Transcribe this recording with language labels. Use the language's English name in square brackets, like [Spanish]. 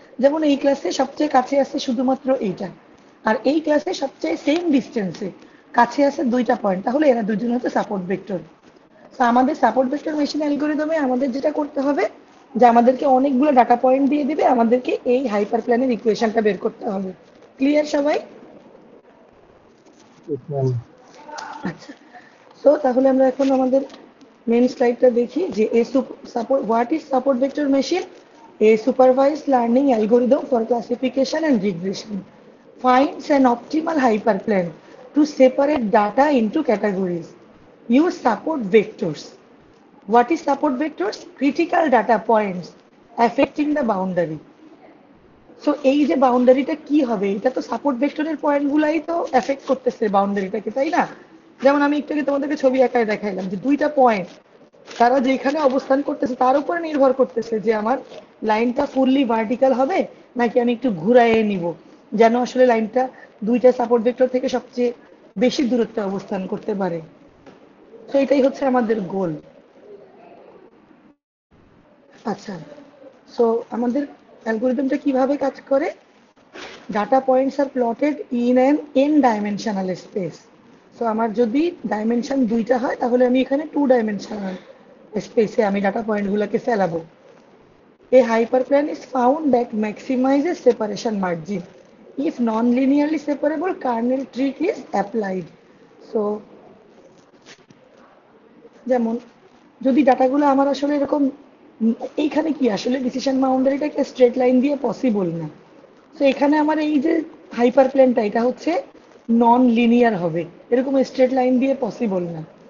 [Bangla] যেমন এই ক্লাসে সবচেয়ে কাছে আছে শুধুমাত্র এইটা, আর এই ক্লাসে সবচেয়ে সেম ডিস্টেন্সে কাছে আছে দুইটা পয়েন্ট, তাহলে এরা দুজন হচ্ছে সাপোর্ট ভেক্টর। তো আমাদের সাপোর্ট ভেক্টর মেশিন অ্যালগোরিদমে আমাদের যেটা করতে হবে যে আমাদেরকে অনেকগুলো ডাটা পয়েন্ট দিয়ে দিবে, আমাদেরকে এই হাইপার প্ল্যানের ইকুয়েশনটা বের করতে হবে। ক্লিয়ার সবাই? [English] Yes, ma'am. [Bangla] আচ্ছা, সো তাহলে আমরা এখন আমাদের মেন স্লাইডটা দেখি যে [English] What is support vector machine, a supervised learning algorithm for classification and regression finds an optimal hyperplane to separate data into categories. Use support vectors. What is support vectors? Critical data points affecting the boundary. [Bangla] So এই যে বাউন্ডারিটা কি হবে, এটা তো support ভেক্টরের point গুলাই তো effect করতেছে বাউন্ডারিটাকে, তাই না? যেমন আমি একটু আগে তোমাদেরকে ছবি আঁকায় দেখাইলাম যে দুইটা পয়েন্ট তারা যেখানে অবস্থান করতেছে তার উপরে নির্ভর করতেছে যে আমার লাইনটা ফুললি ভার্টিক্যাল হবে নাকি আমি একটু ঘুরাইয়ে নিব, যেন আসলে লাইনটা দুইটা সাপোর্ট ভেক্টর থেকে সবচেয়ে বেশি দূরত্বে অবস্থান করতে পারে। তো এটাই হচ্ছে আমাদের গোল। আচ্ছা, সো আমাদের অ্যালগোরিদমটা কিভাবে কাজ করে? [English] Data points are plotted in an N dimensional space. [Bangla] So আমার যদি ডাইমেনশন দুইটা হয় তাহলে আমি এখানে 2 ডাইমেনশনাল স্পেসে আমি data পয়েন্টগুলোকে ফেলাবো। [English] A hyperplane is found that maximizes separation margin. If non-linearly separable, kernel trick is applied. [Bangla] So যেমন যদি ডাটাগুলো আমার আসলে এরকম এইখানে কি আসলে ডিসিশন বাউন্ডারিটাকে স্ট্রেট লাইন দিয়ে পসিবল না। তো এখানে আমার এই যে হাইপার প্লেনটা এটা হচ্ছে নন লিনিয়ার হবে, এরকম স্ট্রেট লাইন দিয়ে পসিবল না।